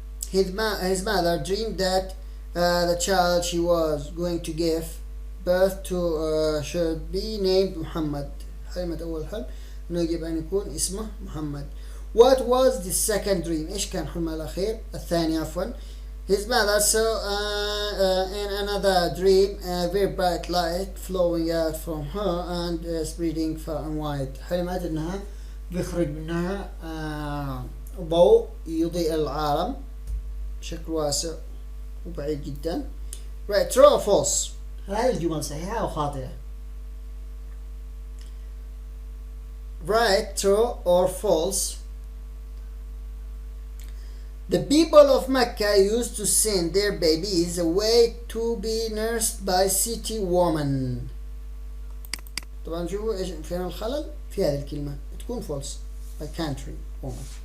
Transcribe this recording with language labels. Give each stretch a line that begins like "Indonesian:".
English: His mother dreamed that the child she was going to give birth to should be named Muhammad.
Arabic: حلمت أول حلم إنه يجب أن يكون اسمه محمد.
English: What was the second dream؟
Arabic: إيش كان حلمها الأخير؟ الثاني عفوا.
English: His mother saw in another dream a very bright light flowing out from her and spreading far and wide.
Arabic: حلمت إنها بيخرج منها ضوء يضيء العالم بشكل واسع وبعيد جدا.
English: Right, true or false؟
Arabic: هذه الجمل صحيحة أو خاطئة؟
English: Right, true or false? The people of Mecca used to send their babies away to be nursed by city women.
Arabic: طبعا شوفوا ايش فين الخلل في هذه الكلمة تكون
English: false by country woman.